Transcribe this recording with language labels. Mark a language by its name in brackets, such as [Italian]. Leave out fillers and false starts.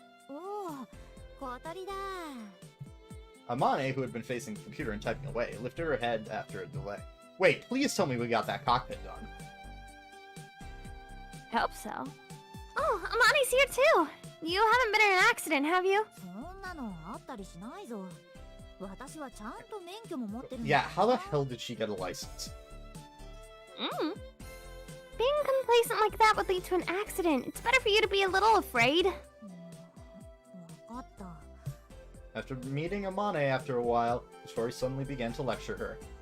[Japanese] おお、小鳥だ。 [English] Amane, who had been facing the computer and typing away, lifted her head after a delay. Wait, please tell me we got that cockpit done. Hope so. Oh, Amani's here too. You haven't been in an accident, have you? [Japanese] そんなのあったりしないぞ。私はちゃんと免許も持ってるんだ [English] Yeah, [Japanese] から [English] how the hell did she get a license? Mm. Being complacent like that would lead to an accident. It's better for you to be a little afraid. [Japanese] わかった。 [English] After meeting Amane after a while, Tori suddenly began to lecture her.